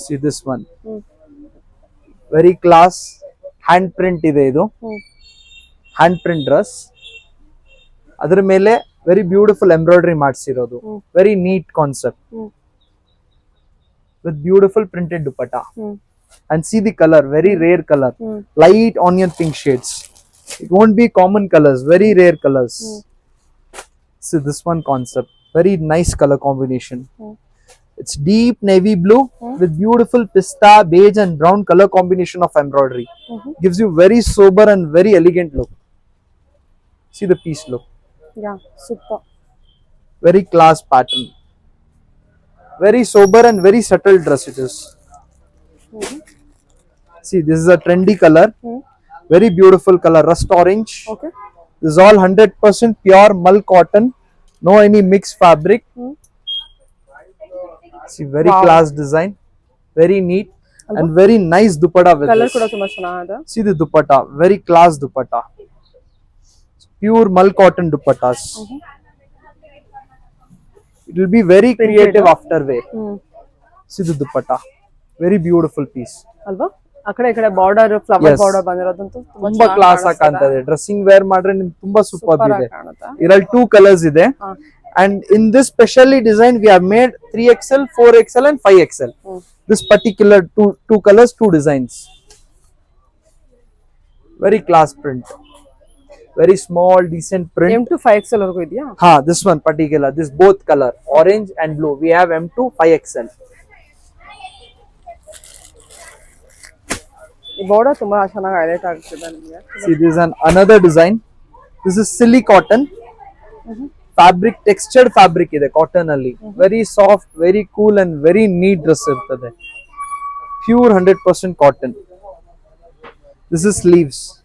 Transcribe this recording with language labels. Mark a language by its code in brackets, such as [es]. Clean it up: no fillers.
[en] see this one, [kn] very class hand print ಇದೆ. ಇದು hand print dress. ಅದ್ರ ಮೇಲೆ very beautiful embroidery ಮಾಡಿಸಿರೋದು, very neat concept with beautiful printed dupatta. [en] And see the color, very rare color, light onion pink shades. It won't be common colors, very rare colors. See this one concept, very nice color combination. It's deep navy blue with beautiful pista, beige and brown color combination of embroidery. Gives you very sober and very elegant look. See the piece look, Yeah, super. very class pattern, very sober and very subtle dress it is. See, this is a trendy color, very beautiful color, rust orange. Okay. This is all 100% pure mull cotton, no any mixed fabric. See, very class design, very neat and very nice dupatta with [kn] colour [en] this. [kn] ಕೂಡ ತುಂಬಾ ಚೆನ್ನಾಗಿದೆ. [en] See the dupatta, very class dupatta, pure mull cotton dupattas. It will be very creative after wear. See the dupatta, very beautiful piece. [kn] ಅಲ್ವಾ? ಆ ಕಡೆ ಈ ಕಡೆ border flower [en] Yes. [kn] Border ಬಂದಿರೋದಂತೂ ತುಂಬಾ class ಆಗಿ ಕಾಣ್ತದೆ, ಡ್ರೆಸ್ಸಿಂಗ್ ವೇರ್ ಮಾಡ್ರೆ ನಿಮ್ಗೆ ತುಂಬಾ ಸೂಪರ್ ಇದೆ. ಕಾಣುತ್ತೆ. ಇದರಲ್ಲಿ 2 ಕಲರ್ಸ್ ಇದೆ, [en] and in this specially design we have made 3XL, 4XL and 5XL. This particular two colors, 2 designs, very class print, very small decent print. [kn] M to 5XL ವರೆಗೂ ಇದೆಯಾ? [en] This one particular, this both color orange and blue, we have M to 5XL. [kn] ಈ border ತುಂಬಾ ಚೆನ್ನಾಗಿ highlight ಆಗ್ತಿದೆ ನಿಮಗೆ. [en] See, this is another design. This is silly cotton. Fabric, textured fabric ಇದೆ cotton ಅಲ್ಲಿ. Very soft, very cool and very neat dress ಇರ್ತದೆ. Pure 100% cotton. This is sleeves.